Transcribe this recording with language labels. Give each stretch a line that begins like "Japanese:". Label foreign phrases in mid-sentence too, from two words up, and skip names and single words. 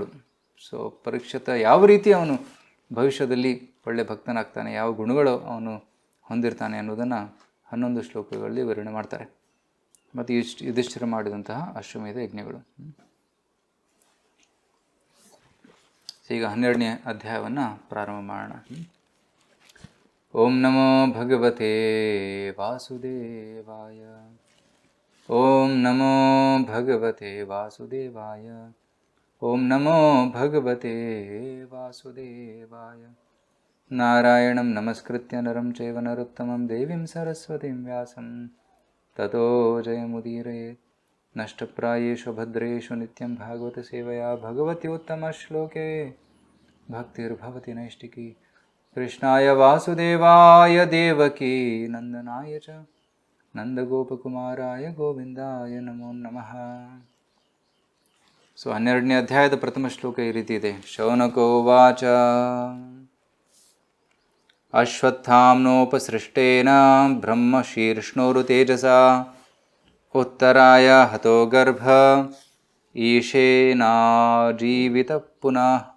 Kannada: ಸೊ ಪರೀಕ್ಷಿತ ಯಾವ ರೀತಿ ಅವನು ಭವಿಷ್ಯದಲ್ಲಿ ಒಳ್ಳೆ ಭಕ್ತನಾಗ್ತಾನೆ, ಯಾವ ಗುಣಗಳು ಅವನು ಹೊಂದಿರ್ತಾನೆ ಅನ್ನೋದನ್ನು 11 ಶ್ಲೋಕಗಳಲ್ಲಿ ವಿವರಣೆ ಮಾಡ್ತಾರೆ. ಮತ್ತು ಯುಧಿಷ್ಠಿರ ಮಾಡಿದಂತಹ ಅಶ್ವಮೇಧ ಯಜ್ಞಗಳು. ಈಗ 12ನೇ ಅಧ್ಯಾಯವನ್ನು ಪ್ರಾರಂಭ ಮಾಡೋಣ.
Sanskrit: ಓಂ ನಮೋ ಭಗವತೆ ವಾಸುದೇವಾಯ. ಓಂ ನಮೋ ಭಗವತೆ ವಾಸುದೇವಾಯ. ಓಂ ನಮೋ ಭಗವತೆ ವಾಸುದೇವಾಯ. ನಾರಾಯಣಂ ನಮಸ್ಕೃತ್ಯ ನರಂ ಚೈವ ನರೋತ್ತಮಂ ದೇವೀಂ ಸರಸ್ವತೀಂ ವ್ಯಾಸಂ ತತೋ ಜಯಮುದೀರಯೇತ್. ನಷ್ಟಪ್ರಾಯೇಷು ಭದ್ರೇಷು ನಿತ್ಯಂ ಭಾಗವತ ಸೇವಯಾ ಭಗವತಿ ಉತ್ತಮ ಶ್ಲೋಕೆ ಭಕ್ತಿರ್ಭವತಿ ನೈಷ್ಟಿಕಿ. ಕೃಷ್ಣಾಯ ವಾಸುದೇವಾಯ ದೇವಕೀ ನಂದನಾಯ ಚ ನಂದಗೋಪಕುಮಾರಾಯ ಗೋವಿಂದಾಯ ನಮೋ ನಮಃ.
Kannada: ಸೊ 12ನೇ ಅಧ್ಯಾಯದ ಪ್ರಥಮ ಶ್ಲೋಕ ಈ ರೀತಿ ಇದೆ.
Sanskrit: ಶೌನಕೋವಾಚ. ಅಶ್ವತ್ಥಾಮ್ನೋಪಸೃಷ್ಟೇನ ಬ್ರಹ್ಮ ಶೀರ್ಷ್ಣೋರು ತೇಜಸಾ ಉತ್ತರಾಯ ಹತೋ ಗರ್ಭ ಈಶೇನಾಜೀವಿತ ಪುನಃ.